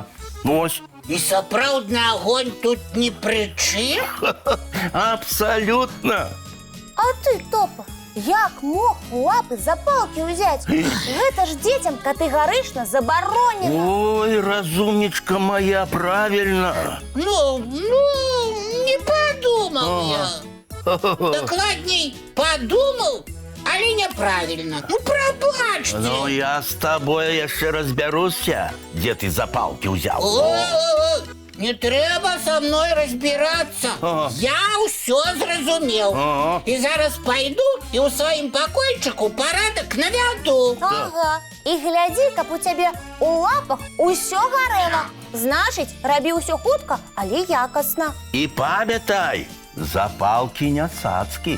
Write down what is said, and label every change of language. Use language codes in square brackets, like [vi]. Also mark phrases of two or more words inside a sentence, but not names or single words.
[be] Вось. І сапраўдны агонь тут ні пры чым? Абсалютна. А ты, Топа, як мог у лапы запалкі ўзяць? Гэта ж дзецям катэгарычна забаронена. [ru] Ой, разумнічка моя, правильно. Ну, не подумал я. Докладней, подумал, але неправильно. Ну, пробачьте. [be] Ну, я з тобою яшчэ разбяруся, дзе ты запалкі ўзяў. [ru] Не трэба со мной разбираться. [be] Я ўсё зразумел. І зараз пойду і ў сваім пакойчыку парадак навяду. Ага. І глядзі, каб у цябе у лапах усё гарэла. Значыць, рабі ўсё хутка, але якасна. І памятай, запалкі не цацкі.